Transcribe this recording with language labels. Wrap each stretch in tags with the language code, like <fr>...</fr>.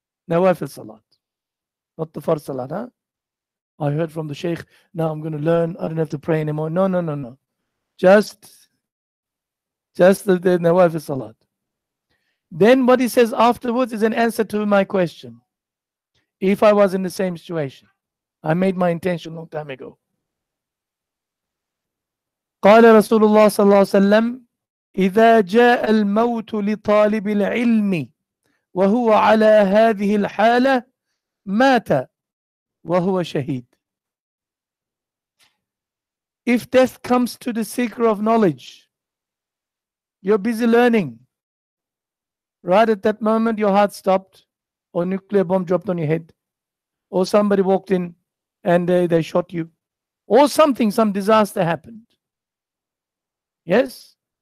<en>Nawafil salat. Not the first salat, huh? I heard from the Shaykh, now I'm going to learn, I don't have to pray anymore. No. Just the Nawafil salat. Then what he says afterwards is an answer to my question. If I was in the same situation, I made my intention a long time ago.</en> <ar>قال رسول الله صلى الله عليه وسلم: إذا جاء الموت لطالب العلم وهو على هذه الحالة مات وهو شهيد.</ar> <en>If death comes to the seeker of knowledge, you're busy learning. Right at that moment, your heart stopped, or a nuclear bomb dropped on your head, or somebody walked in and they shot you, or some disaster happened. Yes?</en>